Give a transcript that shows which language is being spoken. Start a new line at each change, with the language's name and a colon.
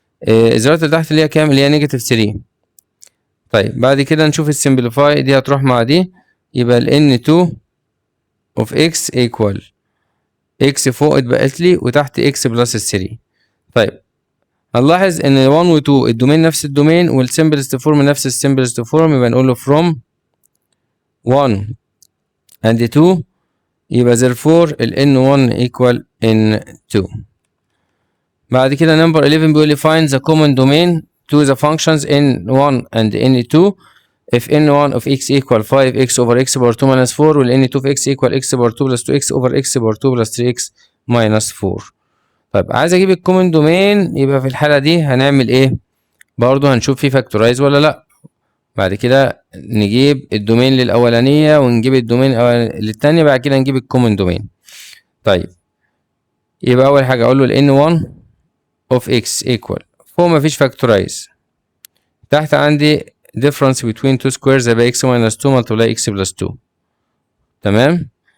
Arabic: الزيروهات اللي تحت اللي هي كام؟ اللي هي نيجاتيف 3. طيب بعد كده نشوف السمبليفاي، دي هتروح مع دي يبقى ال n2 of x equal x فوق اتبقت لي وتحت x بلس 3. طيب هنلاحظ ان 1 و 2 الدومين نفس الدومين والسمبلست فورم نفس السمبلست فورم، يبقى نقول له
English: from 1 and 2
Arabic: يبقى therefore ال n1 equal n2. بعد كده نمبر 11 بيقول لي
English: find the common domain to the functions n1 and n2 if n1 of x equal 5x over x power 2 minus 4 وال n2 of x equal x power 2 plus 2x over x power 2 plus 3x minus 4.
Arabic: طيب عايز اجيب الكومن دومين، يبقى في الحالة دي هنعمل ايه؟ برضو هنشوف فيه فاكتورايز ولا لا. بعد كده نجيب الدومين للأولانية ونجيب الدومين للتانية، بعد كده نجيب الكومن دومين. طيب يبقى أول حاجة أقول له ال n1 of x equal، فوق مفيش فاكتورايز، تحت عندي
English: difference between two squares
Arabic: هيبقى
English: x minus 2 multiply x plus 2.
Arabic: تمام.